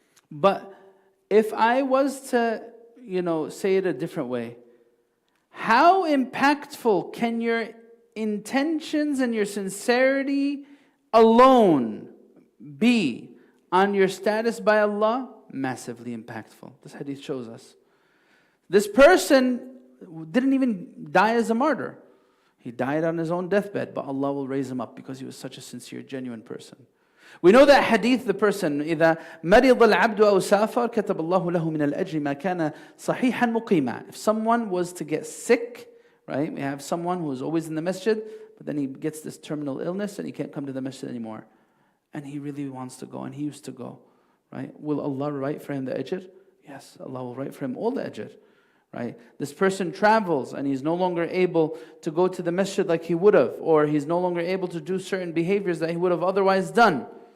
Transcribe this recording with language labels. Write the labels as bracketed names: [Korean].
[English] But if I was to, say it a different way, how impactful can your intentions and your sincerity alone be on your status by Allah? Massively impactful. This hadith shows us. This person didn't even die as a martyr. He died on his own deathbed, but Allah will raise him up because he was such a sincere, genuine person. We know that hadith, the person, [Arabic] إِذَا مَرِضَ الْعَبْدُ أَوْ سَافَرْ كَتَبَ اللَّهُ لَهُ مِنَ الْأَجْرِ مَا كَانَ صَحِيحًا مُقِيمًا. [English] If someone was to get sick, right? We have someone who is always in the masjid, but then he gets this terminal illness and he can't come to the masjid anymore. And he really wants to go, and he used to go, right? Will Allah write for him the ajr? Yes, Allah will write for him all the ajr. Right? This person travels and he's no longer able to go to the masjid like he would have, or he's no longer able to do certain behaviors that he would have otherwise done.